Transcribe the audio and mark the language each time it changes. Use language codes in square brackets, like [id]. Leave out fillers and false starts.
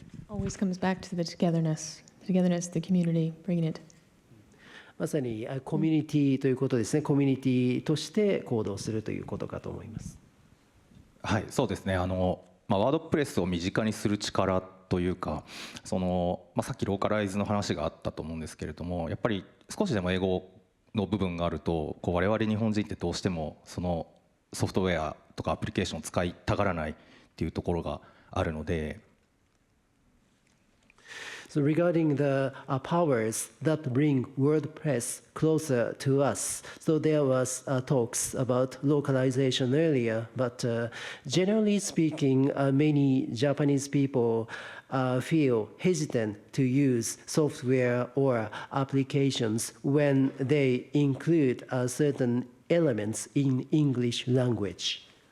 [en] Always comes back to the togetherness, the community, bringing it. [ja] まさにコミュニティということですね。コミュニティとして行動するということかと思います。はい、そうですね。ワードプレスを身近にする力というか、さっきローカライズの話があったと思うんですけれども、やっぱり少しでも英語の部分があると我々日本人ってどうしてもそのソフトウェアとかアプリケーションを使いたがらないっていうところがあるので。 [en] So regarding the powers that bring WordPress closer to us, so there was talks about localization earlier, but generally speaking, many Japanese people feel hesitant to use software or applications when they include certain elements in English language.